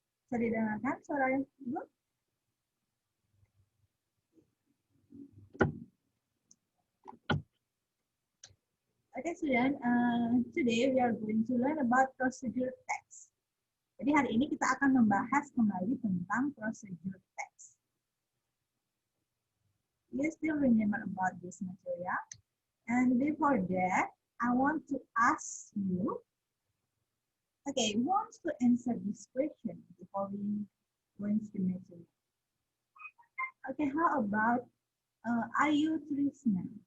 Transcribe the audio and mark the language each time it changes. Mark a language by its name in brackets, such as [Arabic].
[Indonesian] Bisa didengarkan suara Ibu? [English] Okay, student. Today we are going to learn about procedure text. [Indonesian] Jadi hari ini kita akan membahas kembali tentang procedure text. [English] You still remember about this material? And before that, I want to ask you, okay, who wants to answer this question before we go into the material? Okay, how about Ayu Trisna?